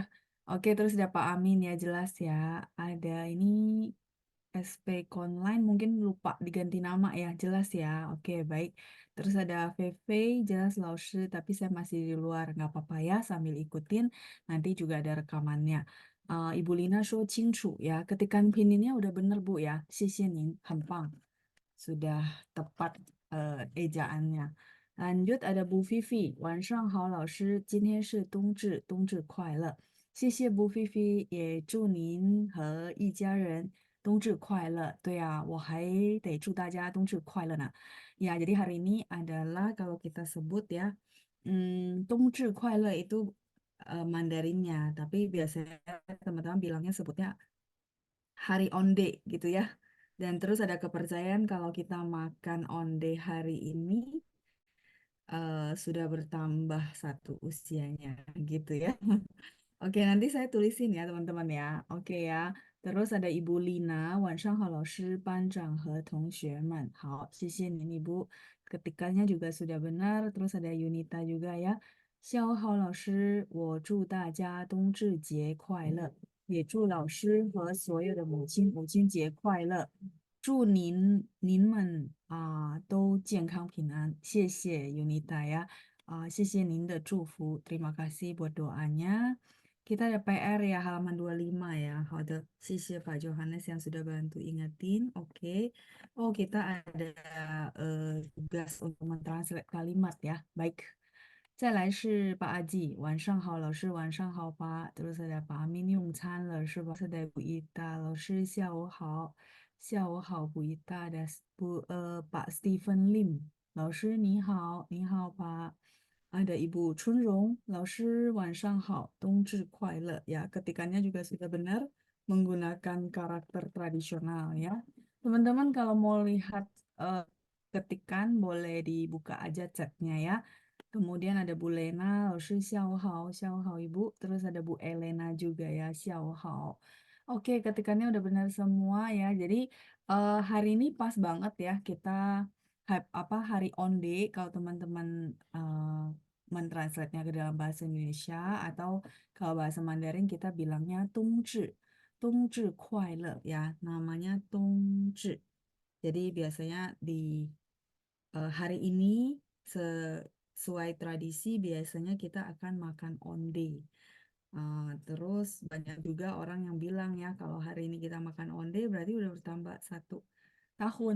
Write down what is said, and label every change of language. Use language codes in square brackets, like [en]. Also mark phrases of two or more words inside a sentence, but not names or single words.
[id] Oke, terus ada Pak Amin ya jelas ya. Ada ini SP Online mungkin lupa diganti nama ya, jelas ya. Oke, baik. Terus ada VV, jelas Laoshi, tapi saya masih di luar, nggak apa-apa ya, sambil ikutin. Nanti juga ada rekamannya. Ibu Lina show 清楚 ya, ketikan pininnya udah bener Bu ya. [zh] 谢谢您，很棒。 [id] sudah tepat ejaannya. Lanjut ada Bu Vivi, [zh] 晚上好，老师，今天是冬至，冬至快乐。谢谢 Bu Vivi，也祝您和一家人冬至快乐。对啊，我还得祝大家冬至快乐呢。 [id] Ya, jadi hari ini adalah kalau kita sebut ya, [zh] 冬至快乐 [id] itu Mandarinnya, tapi biasanya teman-teman bilangnya sebutnya hari onde gitu ya. Dan terus ada kepercayaan kalau kita makan onde hari ini sudah bertambah satu usianya gitu ya. Oke, nanti saya tulisin ya teman-teman ya. Oke ya. Terus ada Ibu Lina, [zh] 晚上好老师、班长和同学们。好，谢谢您Ibu. [id] Ketikannya juga sudah benar. Terus ada Yunita juga ya. [zh] 下午好，老师，我祝大家冬至节快乐，也祝老师和所有的母亲节快乐，祝您们都健康平安。谢谢 Yunita ya. 谢谢您的祝福. [id] Terima kasih buat doanya. Kita ada PR ya halaman 25 ya. 好的，谢谢 Pak Johannes yang sudah bantu ingetin. Oke. Oh, kita ada tugas untuk mentranslate kalimat ya. Baik. [zh] 再来是把阿季，晚上好，老师，晚上好吧。 [id] terus ada [zh] Pak Amin 用餐了是吧？是的Bu Ita，老师下午好，下午好Bu Ita ada Pak Stephen Lim，老师你好，你好Pak。ada Ibu Chunrong, 老师晚上好，冬至快乐. [id] Ya, ketikannya juga sudah benar menggunakan karakter tradisional ya. Teman-teman kalau mau lihat eh, ketikan boleh dibuka aja chatnya ya. Kemudian ada Bu Lena, [zh] 老师下午好，下午好 [id] Ibu. Terus ada Bu Elena juga ya, [zh] 下午好. [id] Oke, ketikannya udah benar semua ya. Jadi hari ini pas banget ya kita hari onde kalau teman-teman mentranslate-nya ke dalam bahasa Indonesia atau kalau bahasa Mandarin kita bilangnya [zh] 冬至快乐 [id] ya, namanya 冬至. Jadi biasanya di hari ini sesuai tradisi biasanya kita akan makan onde. Terus banyak juga orang yang bilang ya kalau hari ini kita makan onde berarti udah bertambah satu tahun.